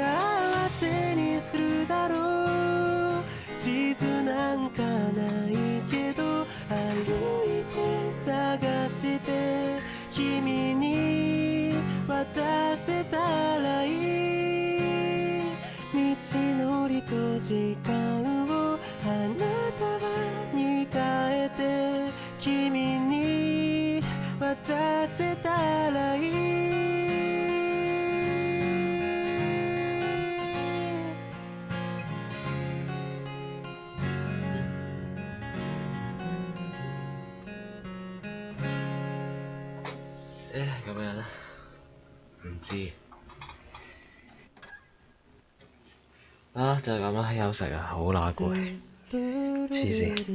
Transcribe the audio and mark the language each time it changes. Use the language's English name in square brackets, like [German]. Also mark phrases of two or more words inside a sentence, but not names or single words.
[Japanese] せにするだろう地図なんかないけど歩いて探して君に渡せたらいい道のりと時間を花束に変えて君に渡せたらいい [Cantonese] 咁樣咧，唔知啊，就係咁啦，休息啊，好乸攰，黐線